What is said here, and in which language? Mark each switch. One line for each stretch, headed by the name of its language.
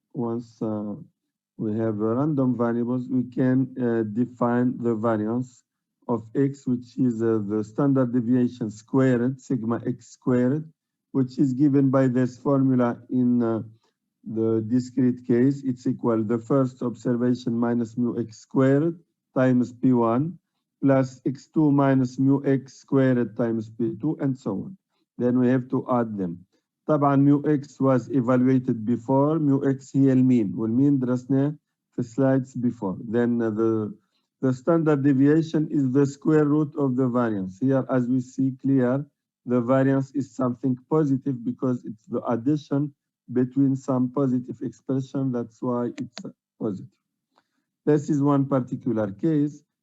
English: Once we have random variables, we can define the variance of x, which is the standard deviation squared, sigma x squared, which is given by this formula in the discrete case. It's equal the first observation minus mu x squared times p1 plus x2 minus mu x squared times p2, and so on. Then we have to add them. طبعا mu x was evaluated before.
Arabic: Mu x هي المين، والمين درسناه في
English: slides before. Then the standard deviation is the square root of the variance. Here, as we see clear, the variance is something positive because it's the addition between some positive expression. That's why it's positive. This is one particular case.